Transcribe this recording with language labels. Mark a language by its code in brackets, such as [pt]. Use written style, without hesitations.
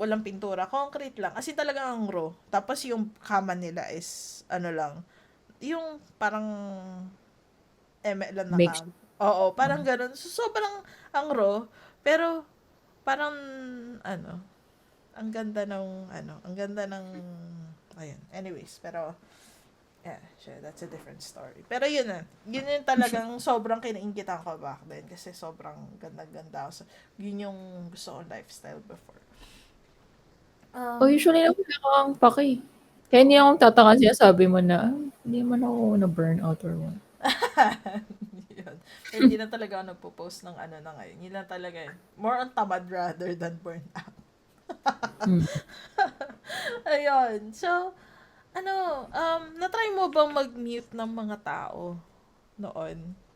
[tl] Walang pintura, concrete lang. As in talaga ang raw. Tapos yung kama nila is ano lang, yung parang lang na [en] Makes [tl] kama. Oo, parang ganun. So, sobrang ang raw, pero parang ano, ang ganda ng ano, ang ganda ng ayun. [en] Anyways, [tl] pero [en] yeah, sure, that's a different story. [tl] Pero yun na, yun yung talagang sobrang kinaingitan ko [en] back then [tl] kasi sobrang ganda-ganda. So, yun yung gusto kong lifestyle [en] before. oh, Um, [tl] usually naman wala kang pake. Kaya hindi oo. ako tataka siya sabi mo na, "Ah, hindi naman ako na-burnout [en] or what." [tl] Yun. Pero hindi na talaga ako nagpo-post ng ano na ngayon. Yun lang talaga yun. [en] More on [tl] tamad [en] rather than burnout. Hmm. [tl] Ayun. So, ano, na-try mo bang mag-mute ng mga tao noon?